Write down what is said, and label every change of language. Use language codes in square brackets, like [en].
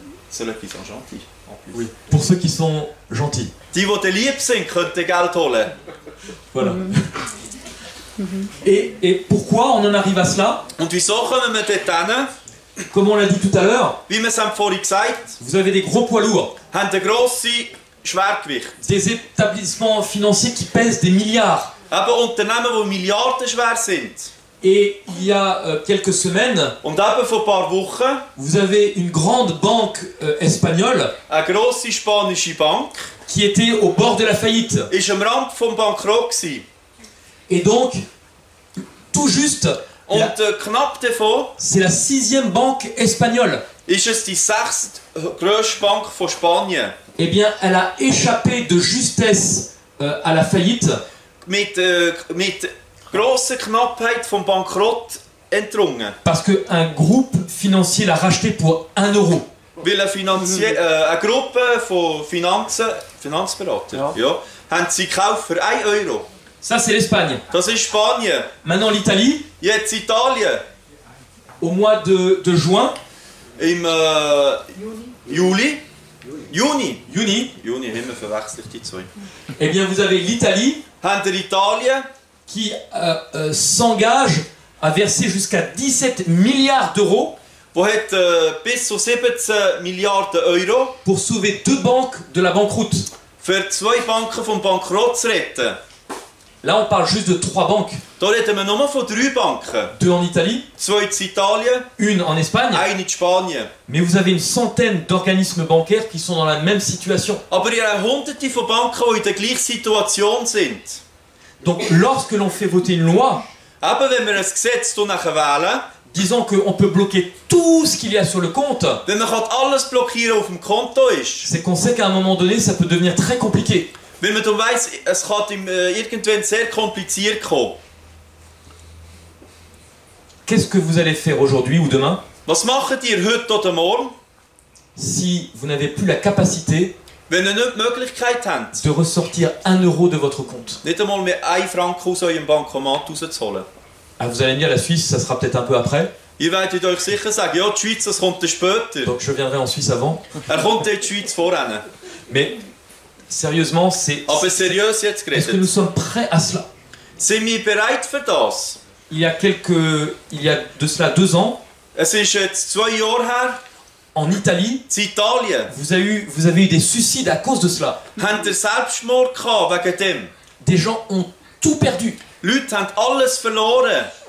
[fr] C'est là qu'ils sont gentils. En plus. pour ceux qui sont gentils. [de] Die dir lieb sind, könnten Geld holen. [fr] Voilà. Et pourquoi on en arrive à cela? [de] Und wieso kommen wir dort hin? [fr] Comme on l'a dit tout à l'heure, [de] Wie wir es haben vorhin gesagt [fr] vous avez des gros poids lourds, [de] haben ein grosses Schwergewicht. [fr] des établissements financiers qui pèsent des milliards. [de] Eben Unternehmen, die Milliarden schwer sind. [fr] Et il y a quelques semaines, [de] Und eben vor ein paar Wochen [fr] vous avez une grande banque espagnole [de] eine grosse spanische Bank [fr] qui était au bord de la faillite. [de] ist am Rand vom Bankrott gewesen. [fr] Et donc, tout juste, [de] Und knapp davon, [fr] c'est la 6e banque espagnole. [de] ist es die 6. grösste Bank von Spanien. [fr] Eh bien, elle a échappé de justesse à la faillite [de] Mit grosser Knappheit vom Bankrott entrungen. [fr] parce qu'un groupe financier l'a racheté pour 1 euro. [de] Weil eine Gruppe von Finanzberater, ja, haben sie gekauft für 1 Euro. [fr] Ça, c'est l'Espagne. [de] Das ist Spanien. [fr] Maintenant, l'Italie, [de] Jetzt Italien. [fr] au mois de juin, [de] Im Juni, Juni, haben wir verwechselt die zwei. [fr] eh bien, vous avez l'Italie [de] Haben wir Italien, [fr] qui s'engage à verser jusqu'à 17 milliards d'euros [de] wo hat bis zu 17 Milliarden Euro [fr] pour sauver 2 banques de la banqueroute. [de] für 2 Banken vom Bankrott zu retten. [fr] Là, on parle juste de 3 banques. [de] Da reden wir nur von 3 Banken. [fr] 2 en Italie, [de] 2 in Italien, [fr] 1 en Espagne. [de] 1 in Spanien. [fr] Mais vous avez une centaine d'organismes bancaires qui sont dans la même situation. [de] Aber ihr habt hunderte von Banken, die in der gleichen Situation sind. [fr] Donc, lorsque l'on fait voter une loi [de] Eben, wenn wir ein Gesetz nachher wählen, [fr] disant qu'on peut bloquer tout ce qu'il y a sur le compte, [de] wenn man alles blockieren auf dem Konto ist, [fr] c'est qu'on sait qu'à un moment donné, ça peut devenir très compliqué. [de] weil man dann weiss, es kann irgendwann sehr kompliziert kommen. [fr] Qu'est-ce que vous allez faire aujourd'hui ou demain [de] Was macht ihr heute oder morgen, [fr] si vous n'avez plus la capacité [de] wenn ihr nicht die Möglichkeit habt, [fr] de ressortir 1 euro de votre compte? [de] nicht einmal mehr 1 Franken aus eurem Bankomat rauszuholen? [fr] Ah, vous allez me dire, la Suisse, ça sera peut-être un peu après. [de] Ihr werdet euch sicher sagen, ja, die Schweiz, das kommt dann später. [fr] Donc je viendrai en Suisse avant. [de] Kommt in die Schweiz voran. [fr] Mais sérieusement, c'est... [de] Aber seriös jetzt [fr] Est-ce que nous sommes prêts à cela? [de] sind wir bereit für das? [fr] Il y a de cela 2 ans, [de] Es ist jetzt 2 Jahre her, [fr] en Italie, [de] in Italien, [fr] vous avez eu des suicides à cause de cela. [de] habt ihr Selbstmord gehabt wegen dem. [fr] Des gens ont tout perdu. [de] Leute haben alles verloren.